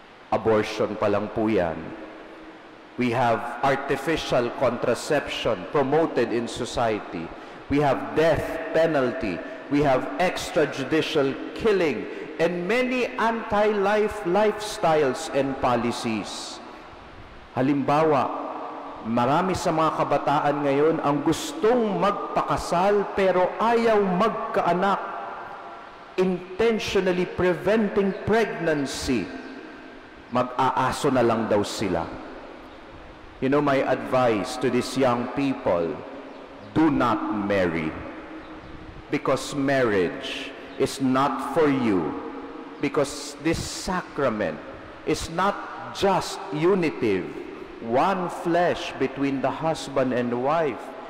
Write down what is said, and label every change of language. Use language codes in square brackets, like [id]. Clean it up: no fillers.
[en] Abortion [tl] pa lang po yan. [en] We have artificial contraception promoted in society. We have death penalty. We have extrajudicial killing and many anti-life lifestyles and policies. [tl] Halimbawa, marami sa mga kabataan ngayon ang gustong magpakasal pero ayaw magkaanak, [en] intentionally preventing pregnancy. [tl] Mag-aaso na lang daw sila. [en] You know, my advice to these young people, do not marry. Because marriage is not for you. Because this sacrament is not just unitive, one flesh between the husband and wife.